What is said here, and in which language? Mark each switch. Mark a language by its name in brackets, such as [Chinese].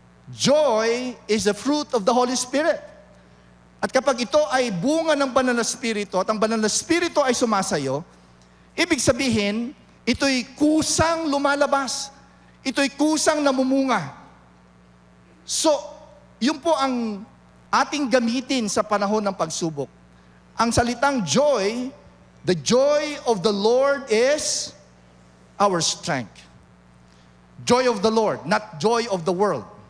[English] Joy is the fruit of the Holy Spirit. [Filipino] At kapag ito ay bunga ng Banal na Espiritu at ang Banal na Espiritu ay sumasayo, ibig sabihin, ito'y kusang lumalabas. Ito'y kusang namumunga. So, yun po ang ating gamitin sa panahon ng pagsubok. Ang salitang [English] joy, the joy of the Lord is our strength. Joy of the Lord, not joy of the world.